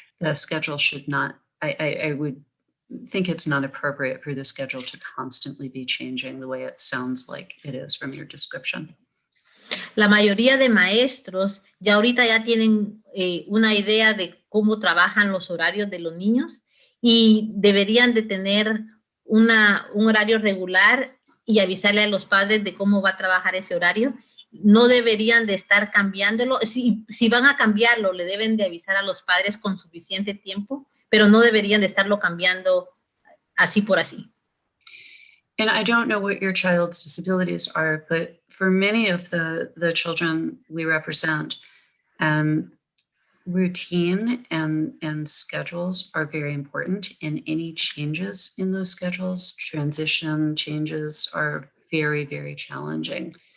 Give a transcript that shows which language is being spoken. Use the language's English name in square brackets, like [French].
[English] The schedule should not. I would think it's not appropriate for the schedule to constantly be changing the way it sounds like it is from your description. [Spanish] La mayoría de maestros ahorita ya tienen una idea de cómo trabajan los horarios de los niños y deberían de tener un horario regular y avisarle a los padres de cómo va a trabajar ese horario. No deberían de estar cambiándolo. Si van a cambiarlo, le deben de avisar a los padres con suficiente tiempo, pero no deberían de estarlo cambiando así por así. [English] And I don't know what your child's disabilities are, but for many of the children we represent, routine and schedules are very important, and any changes in those schedules, transition changes, are very, very challenging.